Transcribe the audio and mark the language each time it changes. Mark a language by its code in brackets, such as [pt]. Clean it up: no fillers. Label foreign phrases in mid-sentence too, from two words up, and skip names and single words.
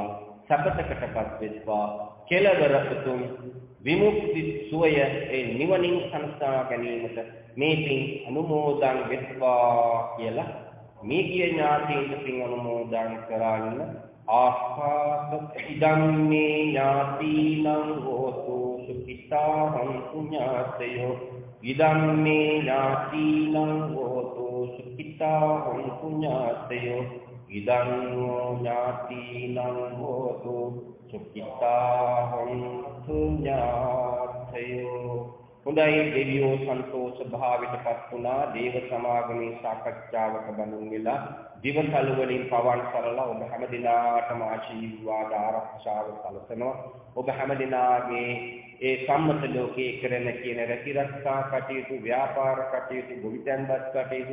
[si] සපතකටපත් වෙත්වා. කෙලවර උතුම් විමුක්ති සුවය ඒ නිවනින් සංසා ගැනීමට මේ පින් අනුමෝදන් වෙත්වා කියලා මේ කිය ඥාතීන්ට පින් අනුමෝදන් කරන්න. [pi] ආස්වාද ඉදම්මේ ඥාතීනං හෝතු සුඛිතා හොන්තු ඥාතයෝ ඉදම්මේ ඥාතීනං හෝතු සුඛිතා හොන්තු ඥාතයෝ ඉදං ඥාතීනං හෝතු සුඛිතා හොන්තු ඥාතයෝ. [si] හොඳයි දෙවියෝ සන්තෝෂ භාවයටපත් වුණා. දේව සමාගමේ සාකච්ඡාවක බඳුන් වෙලා දිවකල් වලින් පවන් කරලා ඔබ හැම දිනාටම ආශිර්වාද ආරක්ෂාව සැලසෙනවා. ඔබ හැම දිනාගේ ඒ සම්මත ලෝකයේ කරන කියන රැකිරක්ෂා කටයුතු, ව්‍යාපාර කටයුතු, ගොවිතැන්පත් කටයුතු,